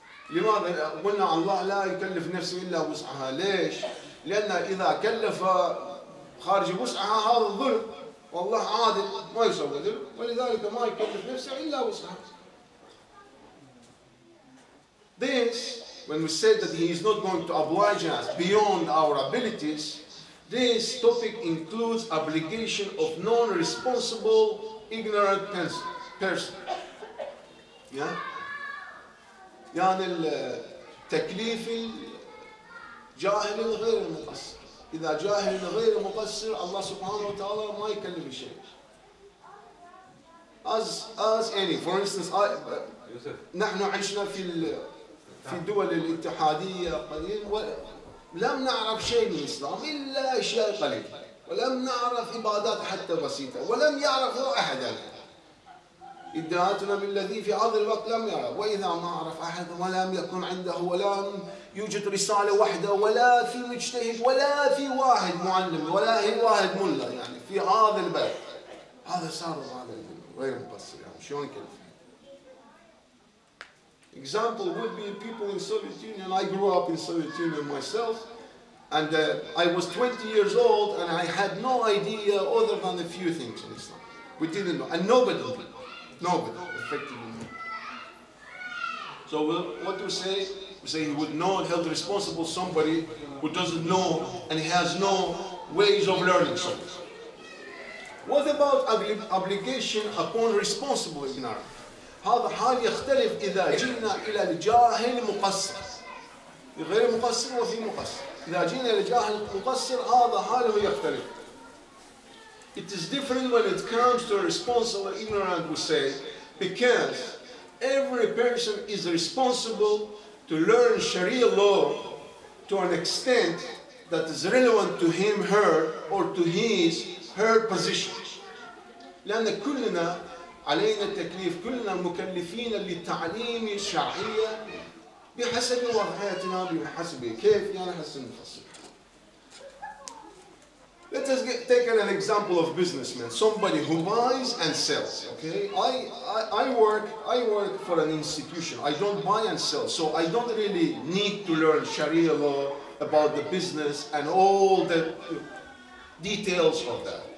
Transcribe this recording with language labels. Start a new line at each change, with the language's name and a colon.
Arabic: لماذا قلنا الله لا يكلف نفسه إلا وسعها؟ ليش؟ لأن إذا كلف خارج وسعها هذا ظلم، والله عادل ما يسوي ظلم، ولذلك ما يكلف نفسه إلا وسعها.
English: This, when we say that he is not going to oblige us beyond our abilities, this topic includes obligation of non-responsible, ignorant person. Yeah?
Arabic: يعني التكليف الجاهل غير مقصر. إذا جاهل غير مقصر الله سبحانه وتعالى ما يكلف شيء.
English: As any, for instance,
Arabic: نحن عشنا في دول الاتحادية قليل ولم نعرف شيء من الإسلام إلا أشياء قليلة، ولم نعرف عبادات حتى بسيطة، ولم يعرفه أحد عنها. إدعاءاتنا بالذي في هذا الوقت لم يعرف، وإذا ما عرف أحد ولم يكن عنده ولم يوجد رسالة واحدة ولا في مجتهد ولا في واحد معلم ولا في واحد ملا يعني في هذا البلد، هذا صار هذا غير مقصر. يعني شلون كيف؟
English: Example would be people in Soviet Union. I grew up in Soviet Union myself, and I was 20 years old, and I had no idea other than a few things in Islam. We didn't know, and nobody did. Nobody, effectively. So what do we say? We say he would not held responsible somebody who doesn't know and he has no ways of learning something. What about obligation upon responsible ignorant?
Arabic: هذا حال يختلف إذا جئنا إلى الجاهل مقصر. غير مقصر وفي مقصر. إذا جئنا إلى الجاهل مقصر هذا حاله يختلف.
English: It is different when it comes to a responsible ignorant, we say, because every person is responsible to learn Sharia law to an extent that is relevant to him, her, or to her position.
Arabic: لأن كلنا علينا التكليف، كلنا مكلفين للتعليم الشرعية بحسب وضعيتنا، بحسب كيف يعني حسب نفسنا.
English: Let us take an example of businessman, somebody who buys and sells. Okay, I work for an institution. I don't buy and sell, so I don't really need to learn Sharia law about the business and all the details of that.